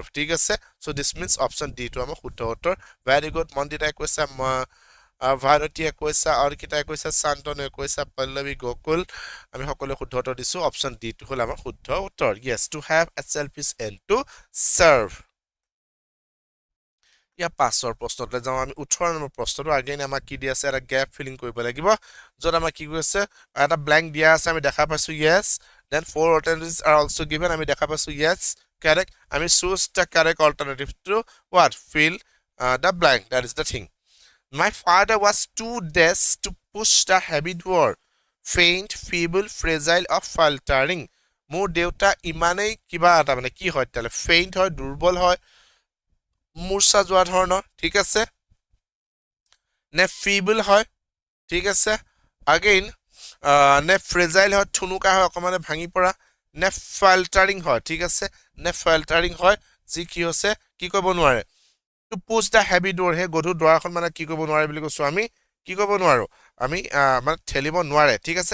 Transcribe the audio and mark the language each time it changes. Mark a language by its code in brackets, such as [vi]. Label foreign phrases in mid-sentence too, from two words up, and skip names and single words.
[as] ঠিক আছে, [en] so this means option D [as] আমাৰ শুদ্ধ উত্তৰ. [en] very good, [as] মন্দিতাই কৈছা, ভাৰতীয়ে কৈছা, অৰ্কিতাই কৈছা, শান্তনুৱে কৈছা, পল্লৱী, গকুল, আমি সকলোৱে শুদ্ধ উত্তৰ দিছো. [en] option D [as] হ'ল আমাৰ শুদ্ধ উত্তৰ. [en] yes, to have a selfish and to serve. [as] ইয়াৰ পাছৰ প্ৰশ্নলৈ যাওঁ আমি. 18 নম্বৰ প্ৰশ্নটো আগেইন আমাক কি দি আছে, এটা [en] gap filling [as] কৰিব লাগিব, য'ত আমাক কি কৈছে, এটা ব্লেংক দিয়া আছে, আমি দেখা পাইছো য়েছ, [en] দেন 4 alternatives are also given, [as] আমি দেখা পাইছো য়েছ, [en] correct, আমি choose the correct alternative to what, fill the blank, that is the thing. My father was too deaf to push the heavy door, faint, feeble, fragile or faltering. [as] মোৰ দেউতা ইমানেই কিবা এটা, মানে কি হয় তেতিয়াহ'লে, ফেইণ্ট হয়, দুৰ্বল হয়, মূৰ্ছা যোৱা ধৰণৰ, ঠিক আছে, নে ফিবল হয়, ঠিক আছে, আগেইন নে ফ্ৰেজাইল হয়, থুনুকা হয়, অকণমান ভাঙি পৰা, নে ফাল্টাৰিং হয়, ঠিক আছে, নে ফাল্টাৰিং হয়, যি কি হৈছে, কি কৰিব নোৱাৰে, [en] to push the heavy door, [as] সেই গধুৰ দুৱাৰখন মানে কি কৰিব নোৱাৰে বুলি কৈছো আমি, কি কৰিব নোৱাৰো আমি, মানে ঠেলিব নোৱাৰে, ঠিক আছে.